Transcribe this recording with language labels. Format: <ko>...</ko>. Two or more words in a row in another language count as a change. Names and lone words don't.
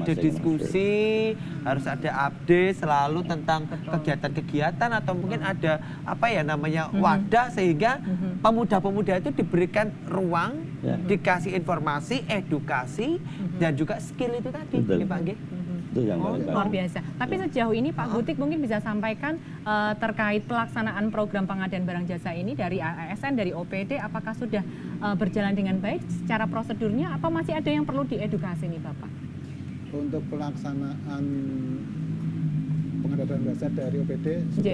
<id>masing-masing. diskusi, harus ada update selalu tentang kegiatan-kegiatan atau mungkin ada apa ya namanya wadah sehingga pemuda-pemuda itu diberikan ruang, Ya. dikasih informasi, edukasi dan juga skill itu tadi, Betul.</id> <ban>nggih, Pak nggih.</ban> <id>Itu yang Oh, paling luar bagus. biasa. Tapi sejauh ini Pak Gutik mungkin bisa sampaikan terkait pelaksanaan program pengadaan barang jasa ini dari ASN, dari OPD, apakah sudah berjalan dengan baik secara prosedurnya atau masih ada yang perlu diedukasi nih Bapak? Untuk pelaksanaan pengadaan dasar dari OPD sudah</id>